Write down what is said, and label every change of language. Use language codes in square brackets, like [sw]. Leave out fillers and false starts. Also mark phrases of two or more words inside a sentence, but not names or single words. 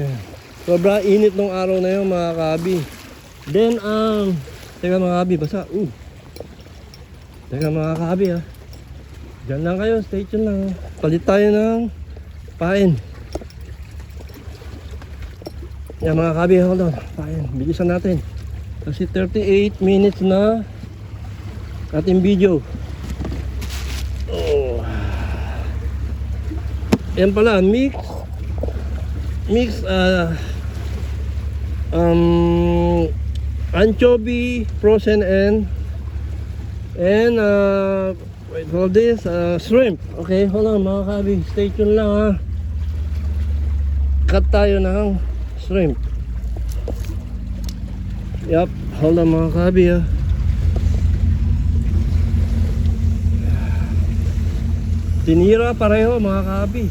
[tl] Sobra init nung araw na yun, mga kaabi. Then, teka mga kaabi, basa. Teka mga kaabi ha. Diyan lang kayo, [en] stay tuned [tl] lang. Palit tayo ng pain. Yan mga kaabi, [en] hold on. [tl] Pain, bilisan natin. Kasi 38 minutes na ating video. Oh. Yan pala, [en] mix anchovy frozen and wait, hold this, shrimp. [tl] Okay, [en] hold on [tl] mga kabi, [en] stay tuned [tl] lang ha. Cut tayo ng shrimp. Yup, [en] hold on [tl] mga kabi ha. Tinira pareho mga kaabi.